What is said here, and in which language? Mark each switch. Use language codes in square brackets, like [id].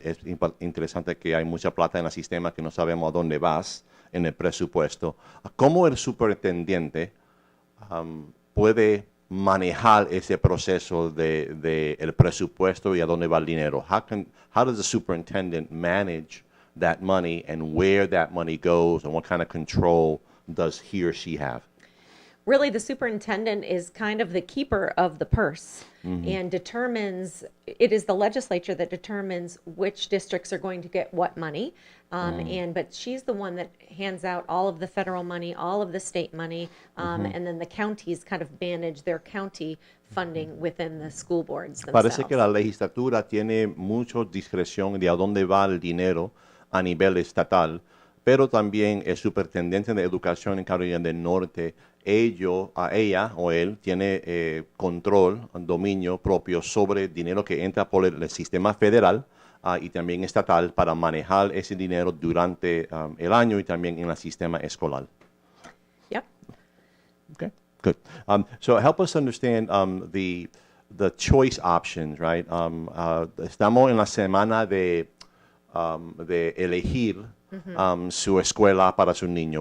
[es] Es interesante que hay mucha plata en el sistema que no sabemos a dónde vas en el presupuesto. ¿Cómo el superintendente puede manejar ese proceso de el presupuesto y a dónde va el dinero? [en] How does the superintendent manage that money and where that money goes, and what kind of control does he or she have? Really, the superintendent is kind of the keeper of the purse and determines, it is the legislature that determines which districts are going to get what money. But she's the one that hands out all of the federal money, all of the state money, and then the counties kind of manage their county funding within the school boards themselves. [es] Parece que la legislatura tiene mucha discreción de a dónde va el dinero a nivel estatal, pero también el superintendente de educación en Carolina del Norte, ella o él tiene control, dominio propio sobre el dinero que entra por el sistema federal y también estatal para manejar ese dinero durante el año y también en el sistema escolar. [en] Yep. Okay, good. So help us understand the choice options, right? [es] Estamos en la semana de elegir su escuela para su niño.